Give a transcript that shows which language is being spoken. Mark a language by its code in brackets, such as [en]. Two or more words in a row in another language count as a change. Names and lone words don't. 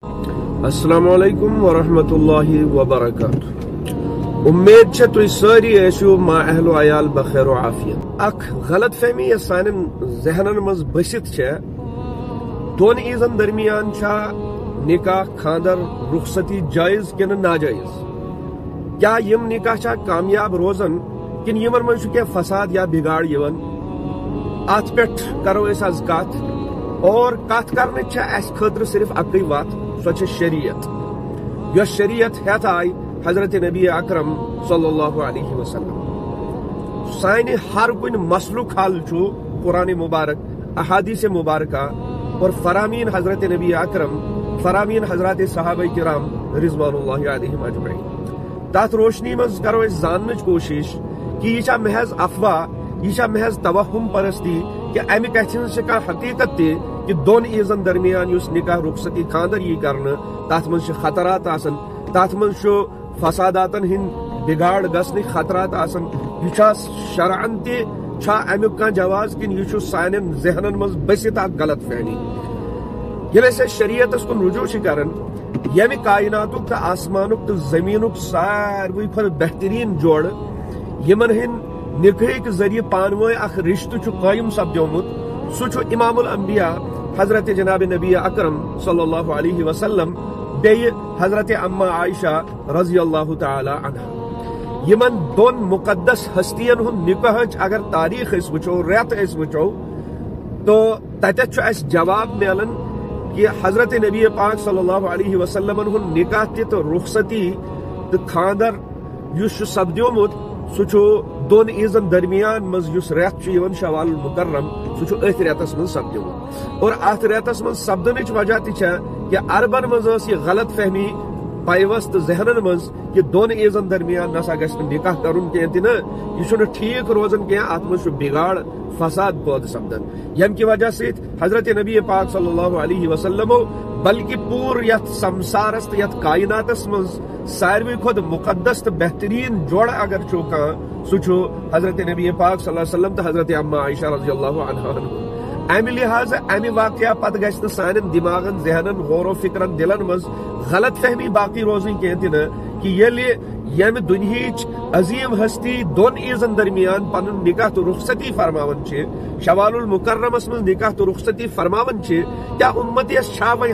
[ar] السلام علیکم ورحمۃ اللہ وبرکاتہ۔ [ks] امید چھے تُہۍ سٲری ٲسِو ما اہل و عیال بخیر و عافیت۔ اکھ غلط فہمی یس سانٮ۪ن ذہنن منٛز بٔسِتھ چھےٚ دۄن عیٖزن درمیان چھا نکاح خاندر رخصتی جائز کنہٕ ناجائز؟ کیا یم نکاح چھا کامیاب روزن کن یمن منٛز چھُ کینٛہہ فساد یا بگاڑ یِوان؟ اتھ پٮ۪ٹھ کرو أسۍ آز کتھ، اور کتھ کرنٕچ چھےٚ اسہِ خٲطرٕ صرف اکٕے وتھ، سۄ چھِ شریعت۔ یۄس شریعت ہیتھ آیہِ حضرت نبی اکرم [ar] صلی اللہ علیہ وسلم۔ [ks] سانہِ ہر کُنہِ مسلُک حل چھُ قرآن مبارک، احادیث مبارکہ اور فرامین حضرت نبی اکرم، فرامین حضرات صحابہ کرام [ar] رضوان اللہ علیہم اجمعین۔ [ks] تتھ روشنی منٛز کرو أسۍ زاننٕچ کوشش کہ یہ چھا محض افواہ، یہ چھا محض توہم پرستی، کہ امہِ کتھِ ہٕنٛز چھِ کانٛہہ حقیقت تہِ کہ دۄن عیٖزن درمیان یُس نکاح رخصتی خاندر یی کرنہٕ تتھ منٛز چھِ خطرات آسان، تتھ منٛز چھُ فساداتن ہٕنٛدۍ بگاڑ گژھنٕکۍ خطرات آسان۔ یہ چھا شرعن تہِ چھا امیُک کانٛہہ جواز کِنہٕ یہ چھُ سانٮ۪ن ذہنن منٛز بٔسِتھ اکھ غلط فہمی؟ ییٚلہِ أسۍ شریعتس کُن رجوع چھِ کران، ییٚمہِ کائناتُک تہٕ آسمانُک تہٕ زٔمیٖنُک ساروٕے کھۄتہٕ بہتریٖن جوڑٕ یمن ہٕنٛدۍ نکاحٕکۍ ذریعہٕ پانہٕ ؤنۍ اکھ رشتہٕ چھُ قٲیِم سپدیومُت، سُہ چھُ امام الانبیاء حضرت جناب نبی اکرم [ar] صلی اللہ علیہ وسلم [ks] بیٚیہِ حضرت اما عائشہ [ar] رضی اللہ تعالی عنہا۔ [ks] یمن دۄن مقدس ہستین ہُنٛد نکاحٕچ اگر تاریخ أسۍ وٕچھو، رٮ۪تھ أسۍ وٕچھو، تو تتٮ۪تھ چھُ اسہِ جواب میلان کہ حضرت نبی پاک [ar] صلی اللہ علیہ وسلمن [ks] ہُنٛد نکاح تہِ تہٕ رخصتی تہٕ خاندر یُس چھُ سپدیومُت سُہ چھُ دۄن عیٖزن درمیان منٛز یُس رٮ۪تھ چھُ یِوان شوال المکرم، سُہ چھُ أتھۍ رٮ۪تس منٛز سپدیومُت۔ اور اتھ رٮ۪تس منٛز سپدنٕچ وجہ تہِ چھےٚ کہ عربن منٛز ٲس یہِ غلط فہمی پیوست ذہنن منٛز کہ دۄن عیٖزن درمیان نسا گژھِ نہٕ نکاح کرُن کینٛہہ تہِ نہٕ، یہِ چھُنہٕ ٹھیٖک روزان کینٛہہ، اتھ منٛز چھُ بگاڑ فساد پٲدٕ سپدان، ییٚمہِ کہِ وجہ سۭتۍ حضرت نبی پاک [ar] صلی اللہ علیہ وسلمو [ks] بلکہ پوٗرٕ یتھ سمسارس تہٕ یتھ کائناتس منٛز ساروٕے کھۄتہٕ مقدس تہٕ بہتریٖن جوڑٕ اگر چھُ کانٛہہ، سُہ چھُ حضرت نبی پاک [ar] صلی اللہ علیہ وسلم [ks] تہٕ حضرت اما عائشہ [ar] رضی اللہ عنہا۔ [ks] امہِ لحاظٕ امہِ واقعہ پتہٕ گژھِ نہٕ سانٮ۪ن دماغن ذہنن غور و فکرن دلن منٛز غلط فہمی باقی روزٕنۍ کینٛہہ تہِ نہٕ کہ ییٚلہِ ییٚمہِ دُنہِچ عظیٖم ہستی دۄن عیٖزن درمیان پنُن نکاح تہٕ رخصتی فرماوان چھِ، شوال المکرمس منٛز نکاح تہٕ رخصتی فرماوان چھِ، کیٛاہ اُمتیس چھا وۄنۍ